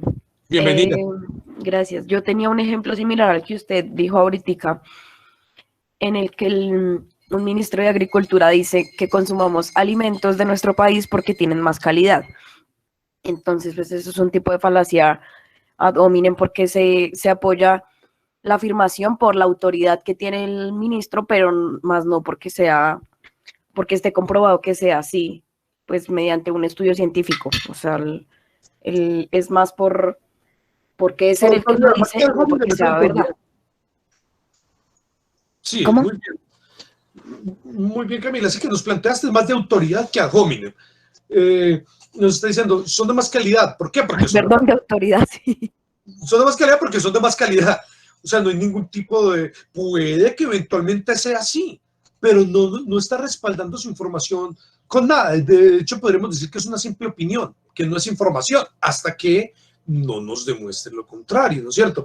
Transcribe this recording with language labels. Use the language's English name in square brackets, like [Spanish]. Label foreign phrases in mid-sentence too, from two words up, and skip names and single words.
[Spanish] Bienvenida. Gracias. Yo tenía un ejemplo similar al que usted dijo ahorita, en el que un ministro de Agricultura dice que consumamos alimentos de nuestro país porque tienen más calidad. Entonces, pues eso es un tipo de falacia [Latin] ad hominem [Spanish] porque se apoya la afirmación por la autoridad que tiene el ministro, pero más no porque esté comprobado que sea así, pues mediante un estudio científico. O sea, es más porque es el que lo dice, no porque sea verdad. Sí, ¿Cómo? muy bien. Muy bien, Camila. Así que nos planteaste más de autoridad que [Latin] ad hominem. [Spanish] Nos está diciendo, son de más calidad. ¿Por qué? Porque Perdón, de autoridad, sí. Son de más calidad porque son de más calidad. O sea, no hay ningún tipo de... Puede que eventualmente sea así, pero no está respaldando su información con nada. De hecho, podríamos decir que es una simple opinión, que no es información, hasta que no nos demuestre lo contrario, ¿no es cierto?